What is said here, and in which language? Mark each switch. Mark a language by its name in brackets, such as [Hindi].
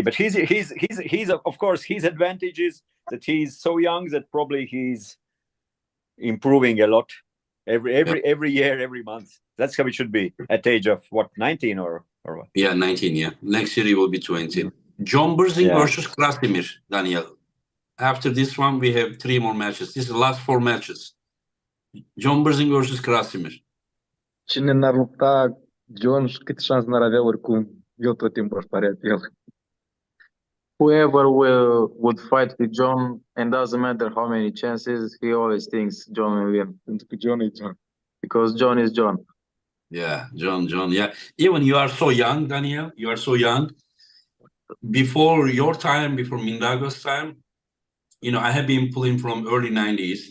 [English] But he's of course his advantage is that he's so young that probably he's improving a lot every year, every month. That's how it should be at age of what, 19 or what? Yeah, 19. Yeah, next year he will be 20. John Burzing versus Krasimir, Daniel. After this one, we have 3 more matches. This is the last 4 matches. John Burzing versus Krasimir. [Romanian] Cine n-ar lupta John și câte șanse n-ar avea oricum, eu tot timpul aș părea pe el. [English] Whoever would fight with John, and doesn't matter how many chances, he always thinks John will win. [Romanian] Pentru că John e John. [English] Because John is John. Yeah, John. Yeah. Even you are so young, Daniel. You are so young. Before your time, before Mindaugas' time, I have been pulling from early 90s.